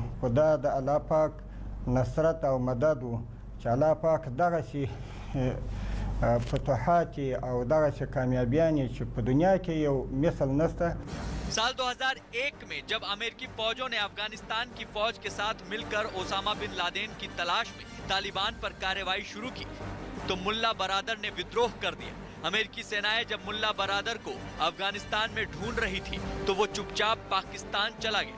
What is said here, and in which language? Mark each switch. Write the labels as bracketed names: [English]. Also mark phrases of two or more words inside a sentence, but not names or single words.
[Pashto] خو دا د الله پاک نصرت او مدد و چې الله پاک دغسې فتوحات او دغسې کامیابیانې چې په دنیا کې یو مثل نشته. [Hindi] साल 2001 में जब अमेरिकी फौजों ने अफगानिस्तान की फौज के साथ मिलकर ओसामा बिन लादेन की तलाश में तालिबान पर कार्रवाई शुरू की तो मुल्ला बरादर ने विद्रोह कर दिया। अमेरिकी सेनाएं जब मुल्ला बरादर को अफगानिस्तान में ढूंढ रही थी तो वो चुपचाप पाकिस्तान चला गया।